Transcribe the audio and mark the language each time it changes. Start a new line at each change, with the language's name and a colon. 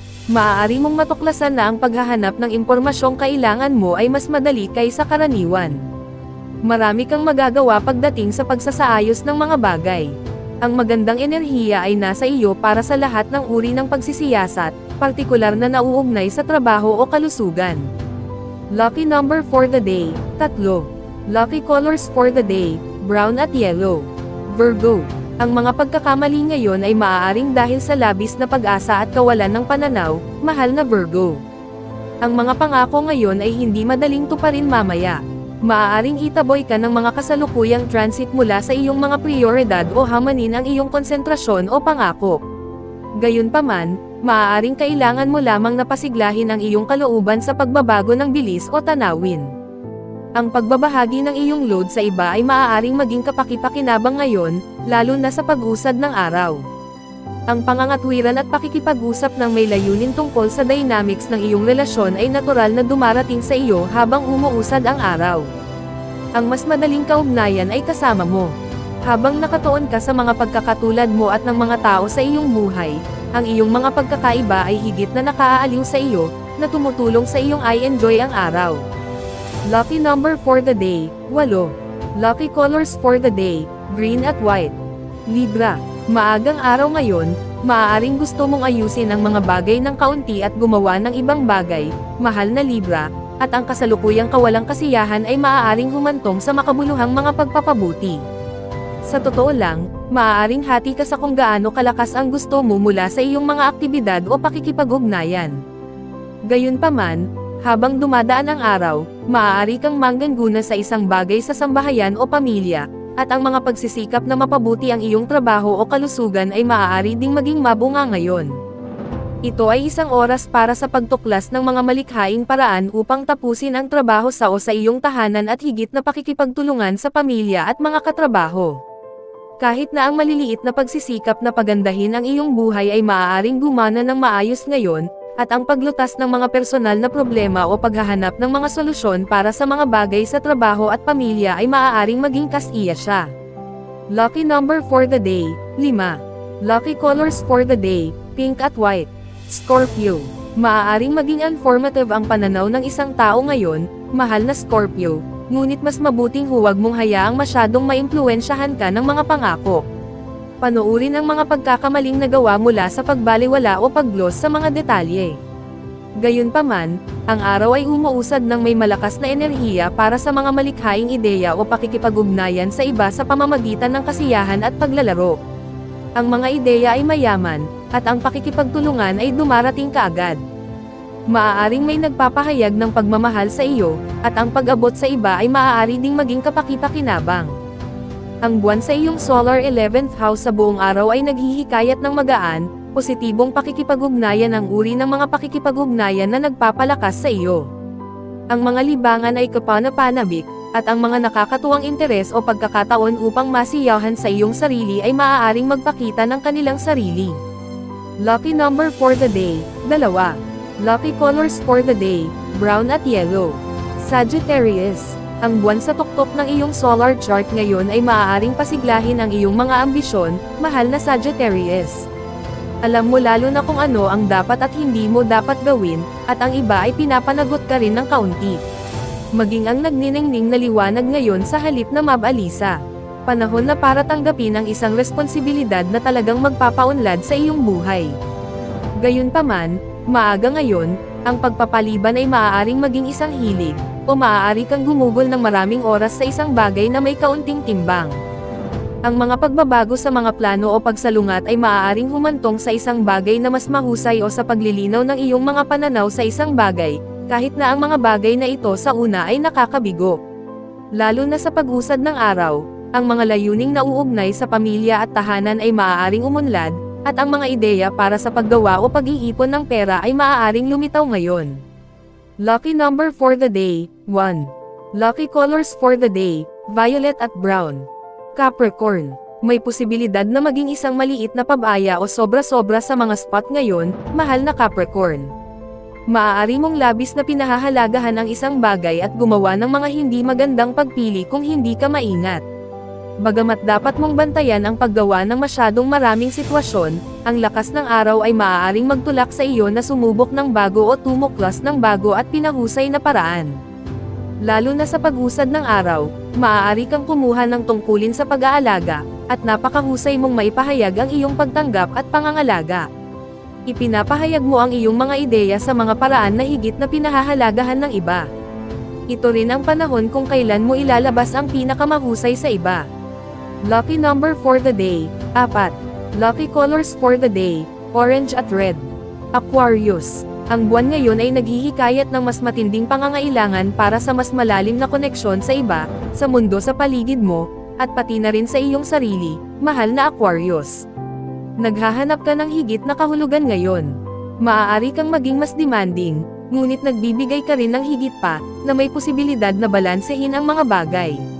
Filipino: Maaari mong matuklasan na ang paghahanap ng impormasyong kailangan mo ay mas madali kaysa karaniwan. Marami kang magagawa pagdating sa pagsasaayos ng mga bagay. Ang magandang enerhiya ay nasa iyo para sa lahat ng uri ng pagsisiyasat, partikular na nauugnay sa trabaho o kalusugan.
English: Lucky number for the day, 3. Lucky colors for the day, brown at yellow.
Filipino: Virgo. Ang mga pagkakamali ngayon ay maaaring dahil sa labis na pag-asa at kawalan ng pananaw, mahal na Virgo. Ang mga pangako ngayon ay hindi madaling tuparin mamaya. Maaaring itaboy ka ng mga kasalukuyang transit mula sa iyong mga prioridad o hamanin ang iyong konsentrasyon o pangako. Gayunpaman, maaaring kailangan mo lamang na pasiglahin ang iyong kalooban sa pagbabago ng bilis o tanawin. Ang pagbabahagi ng iyong load sa iba ay maaaring maging kapaki-pakinabang ngayon, lalo na sa pag-usad ng araw. Ang pangangatwiran at pakikipag-usap ng may layunin tungkol sa dynamics ng iyong relasyon ay natural na dumarating sa iyo habang umuusad ang araw. Ang mas madaling kaugnayan ay kasama mo. Habang nakatuon ka sa mga pagkakatulad mo at ng mga tao sa iyong buhay, ang iyong mga pagkakaiba ay higit na nakaaaliw sa iyo, na tumutulong sa iyong enjoy ang araw.
English: Lucky number for the day, 8. Lucky colors for the day, green at white.
Filipino: Libra. Maagang araw ngayon, maaaring gusto mong ayusin ang mga bagay ng kaunti at gumawa ng ibang bagay, mahal na Libra, at ang kasalukuyang kawalang kasiyahan ay maaaring humantong sa makabuluhang mga pagpapabuti. Sa totoo lang, maaaring hati ka sa kung gaano kalakas ang gusto mo mula sa iyong mga aktibidad o pakikipag-ugnayan. Gayunpaman, habang dumadaan ang araw, maaari kang manggana sa isang bagay sa sambahayan o pamilya, at ang mga pagsisikap na mapabuti ang iyong trabaho o kalusugan ay maaari ding maging mabunga ngayon. Ito ay isang oras para sa pagtuklas ng mga malikhaing paraan upang tapusin ang trabaho sa iyong tahanan at higit na pakikipagtulungan sa pamilya at mga katrabaho. Kahit na ang maliliit na pagsisikap na pagandahin ang iyong buhay ay maaaring gumana ng maayos ngayon, at ang paglutas ng mga personal na problema o paghahanap ng mga solusyon para sa mga bagay sa trabaho at pamilya ay maaaring maging kasiya siya.
English: Lucky number for the day, 5. Lucky colors for the day, pink at white.
Filipino: Scorpio. Maaaring maging informative ang pananaw ng isang tao ngayon, mahal na Scorpio, ngunit mas mabuting huwag mong hayaang masyadong maimpluwensyahan ka ng mga pangako. Panoorin ang mga pagkakamaling nagawa mula sa pagbaliwala o pag-gloss sa mga detalye. Gayunpaman, ang araw ay umuusad ng may malakas na enerhiya para sa mga malikhaing ideya o pakikipag-ugnayan sa iba sa pamamagitan ng kasiyahan at paglalaro. Ang mga ideya ay mayaman, at ang pakikipagtulungan ay dumarating kaagad. Maaaring may nagpapahayag ng pagmamahal sa iyo, at ang pag-abot sa iba ay maaari ding maging kapaki-pakinabang. Ang buwan sa iyong solar 11th house sa buong araw ay naghihikayat ng magaan, positibong pakikipag-ugnayan ang uri ng mga pakikipag-ugnayan na nagpapalakas sa iyo. Ang mga libangan ay kapanapanabik, at ang mga nakakatuwang interes o pagkakataon upang masiyahan sa iyong sarili ay maaaring magpakita ng kanilang sarili.
English: Lucky number for the day, 2. Lucky colors for the day, brown at yellow.
Filipino: Sagittarius. Ang buwan sa tuktok ng iyong solar chart ngayon ay maaaring pasiglahin ang iyong mga ambisyon, mahal na Sagittarius. Alam mo lalo na kung ano ang dapat at hindi mo dapat gawin, at ang iba ay pinapanagot ka rin ng kaunti. Maging ang nagniningning na liwanag ngayon sa halip na mabalisa. Panahon na para tanggapin ang isang responsibilidad na talagang magpapaunlad sa iyong buhay. Gayunpaman, maaga ngayon, ang pagpapaliban ay maaaring maging isang hilig, o maaari kang gumugol ng maraming oras sa isang bagay na may kaunting timbang. Ang mga pagbabago sa mga plano o pagsalungat ay maaaring humantong sa isang bagay na mas mahusay o sa paglilinaw ng iyong mga pananaw sa isang bagay, kahit na ang mga bagay na ito sa una ay nakakabigo. Lalo na sa pag-usad ng araw, ang mga layuning nauugnay sa pamilya at tahanan ay maaaring umunlad, at ang mga ideya para sa paggawa o pag-iipon ng pera ay maaaring lumitaw ngayon.
English: Lucky number for the day, 1. Lucky colors for the day, violet at brown.
Filipino: Capricorn, may posibilidad na maging isang maliit na pabaya o sobra-sobra sa mga spot ngayon, mahal na Capricorn. Maaari mong labis na pinahahalagahan ang isang bagay at gumawa ng mga hindi magandang pagpili kung hindi ka maingat. Bagamat dapat mong bantayan ang paggawa ng masyadong maraming sitwasyon, ang lakas ng araw ay maaaring magtulak sa iyo na sumubok ng bago o tumuklas ng bago at pinahusay na paraan. Lalo na sa pag-usad ng araw, maaari kang kumuha ng tungkulin sa pag-aalaga, at napakahusay mong maipahayag ang iyong pagtanggap at pangangalaga. Ipinapahayag mo ang iyong mga ideya sa mga paraan na higit na pinahahalagahan ng iba. Ito rin ang panahon kung kailan mo ilalabas ang pinakamahusay sa iba.
English: Lucky number for the day, 4. Lucky colors for the day, orange at red.
Filipino: Aquarius, ang buwan ngayon ay naghihikayat ng mas matinding pangangailangan para sa mas malalim na koneksyon sa iba, sa mundo sa paligid mo, at pati na rin sa iyong sarili, mahal na Aquarius. Naghahanap ka ng higit na kahulugan ngayon. Maaari kang maging mas demanding, ngunit nagbibigay ka rin ng higit pa, na may posibilidad na balansehin ang mga bagay.